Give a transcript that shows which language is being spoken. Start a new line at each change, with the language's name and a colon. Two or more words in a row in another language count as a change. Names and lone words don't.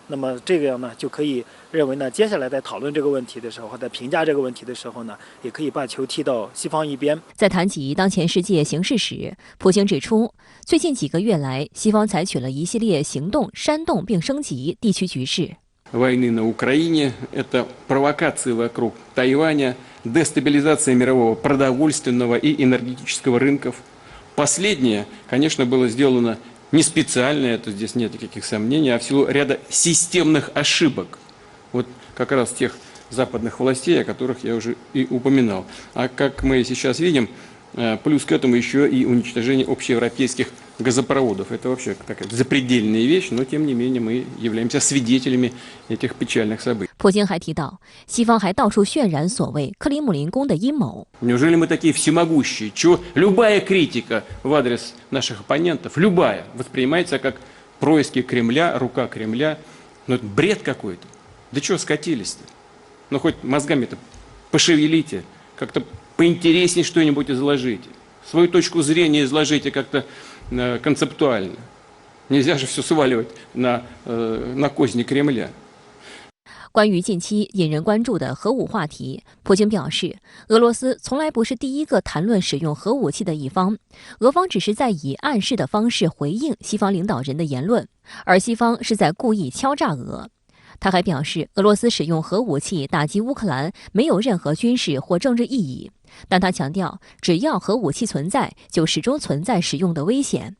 Chinese: 那么这个样呢，就可以认为呢，接下来在讨论这个问题的时候，或在评价这个问题的时候呢，也可以把球踢到西方一边。在谈及当前世界形势时，普京指出，最近几个月来，西方采取了一系列行动，煽动并升级地区局势。
Russian: Войны на Украине, это провокации вокруг Тайваня, дестабилизация мирового продовольственного и энергетического рынков. Последнее, конечно, было сделано не специально, это здесь нет никаких сомнений, а в силу ряда системных ошибок. Вот как раз тех западных властей, о которых я уже и упоминал. А как мы сейчас видим, плюс к этому еще и уничтожение общеевропейских газопроводов. Это вообще такая запредельная вещь, но тем не менее мы являемся свидетелями этих печальных событий.
Chinese: 普京还提到，西方还到处渲染所谓克里姆林宫的阴谋。
Russian: Неужели мы такие всемогущие? Чего любая критика в адрес наших оппонентов, любая, воспринимается как происки Кремля, рука Кремля? Ну это бред какой-то. Да чего скатились-то? Ну хоть мозгами-то пошевелите, как-то поинтереснее что-нибудь изложите. Свою точку зрения изложите как-то концептуально. Нельзя же все сваливать на козни Кремля.
Chinese: 关于近期引人关注的核武话题，普京表示，俄罗斯从来不是第一个谈论使用核武器的一方，俄方只是在以暗示的方式回应西方领导人的言论，而西方是在故意敲诈俄。他还表示，俄罗斯使用核武器打击乌克兰没有任何军事或政治意义，但他强调，只要核武器存在，就始终存在使用的危险。